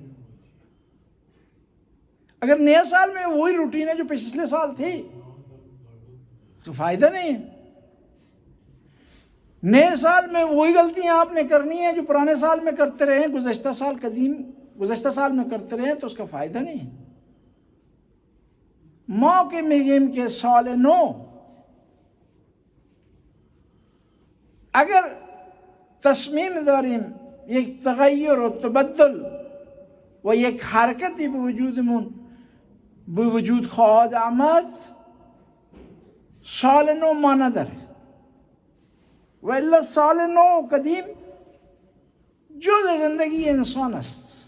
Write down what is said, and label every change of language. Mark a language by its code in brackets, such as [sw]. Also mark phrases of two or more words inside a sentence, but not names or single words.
[ur] اگر نیا سال میں وہی روٹین ہے جو پچھلے سال تھی تو فائدہ نہیں ہے۔ نئے سال میں وہی غلطیاں آپ نے کرنی ہیں جو پرانے سال میں کرتے رہے، گزشتہ سال میں کرتے رہے، تو اس کا فائدہ نہیں ہے۔ [fa] موقع میگیم کے سال نو، اگر تصمیم داریم یک تغیر و تبدل و یک حرکتی به وجود خواهد آمد، سال نو معنی داره و الا سال نو قدیم جز زندگی انسان است.